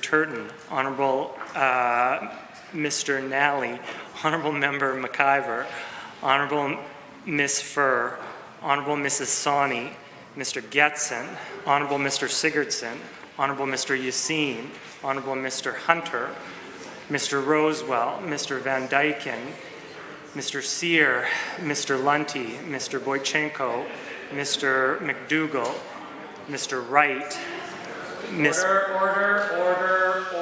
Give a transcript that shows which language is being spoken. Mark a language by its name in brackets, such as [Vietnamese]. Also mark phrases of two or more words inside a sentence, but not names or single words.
[English] Turton, Honourable Mr. Nally, Honourable Member McIver, Honourable Ms. Furr, Honourable Mrs. Sawney, Mr. Getson, Honourable Mr. Sigurdsson, Honourable Mr. Yassine, Honourable Mr. Hunter, Mr. Rosewell, Mr. Van Dyken, Mr. Sear, Mr. Lunty, Mr. Boychenko, Mr. McDougall, Mr. Wright, Ms. Order.